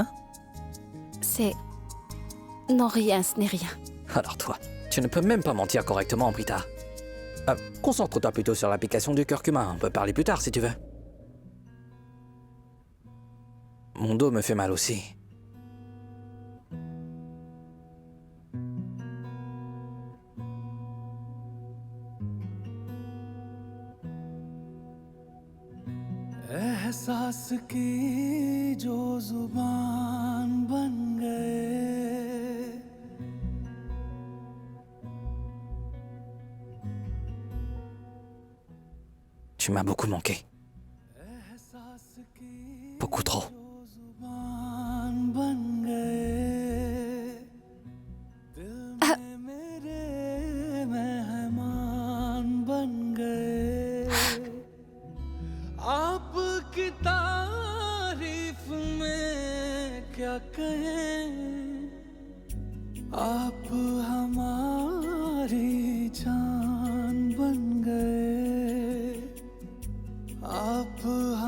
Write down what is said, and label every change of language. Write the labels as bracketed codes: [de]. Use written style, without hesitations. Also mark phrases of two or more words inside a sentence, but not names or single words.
[fr] C'est... Non, rien, ce n'est rien. Alors toi, tu ne peux même pas mentir correctement, Prita. Concentre-toi plutôt sur l'application du curcuma. On peut parler plus tard si tu veux. Mon dos me fait mal aussi. [hi] एहसास की जो जुबान बन गए [fr] Tu m'as beaucoup manqué. Beaucoup trop. [hi] जुबान बन गए दिल में मेरे मेहमान बन गए आपकी तारीफ में क्या कहें आप हमारी जान बन गए आप